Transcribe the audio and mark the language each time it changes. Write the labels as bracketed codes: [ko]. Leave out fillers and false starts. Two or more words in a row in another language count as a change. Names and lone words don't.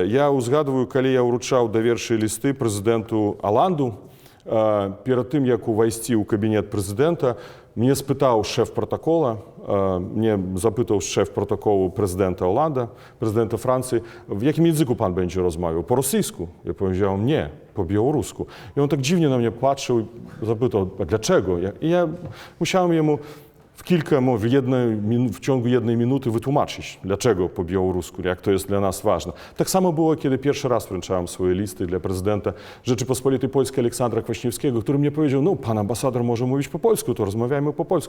[be] Я ўзгадваю, калі я ўручаў даверчыя лісты прэзідэнту Аланду, перад тым, як увайсці ў кабінет прэзідэнта, мне спытаў шэф протакола, мне запытаў шэф протоколу прэзідэнта Оланда, прэзідэнта Францыі, [uk] в якім языку пан бенджі розмовляў? По-російську? Я [pl] powiedział, nie, [uk] по-білоруску. І він так dziwnie на мене паtrzył, запитав, а для чого? [pl] І я musiałem йому w ciągu jednej minuty wytłumaczyć, dlaczego po białorusku, jak to jest dla nas ważne. Tak samo było, kiedy pierwszy raz wręczałem swoje listy dla prezydenta Rzeczypospolitej Polskiej Aleksandra Kwaśniewskiego, który mnie powiedział, no pan ambasador może mówić po polsku, to rozmawiajmy po polsku.